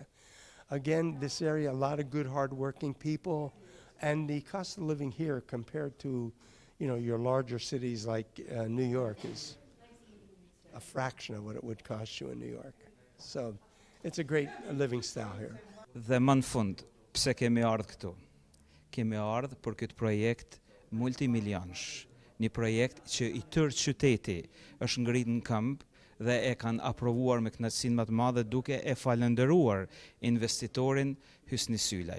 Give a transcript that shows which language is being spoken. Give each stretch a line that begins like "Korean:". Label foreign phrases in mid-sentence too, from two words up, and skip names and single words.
English: Again, this area, a lot of good, hardworking people, and the cost of living here compared to, your larger cities like New York is a fraction of what it would cost you in New York. So it's a great living style here.
Albanian: Dhe më në fund, pse kemi ardhur këtu? Kemi ardhur për këtë projekt multimilionsh, një projekt që i tërë qyteti është ngrit në këmbë dhe e kanë aprovuar me kënaqësinë më të madhe duke e falendëruar investitorin Hysni Sylaj.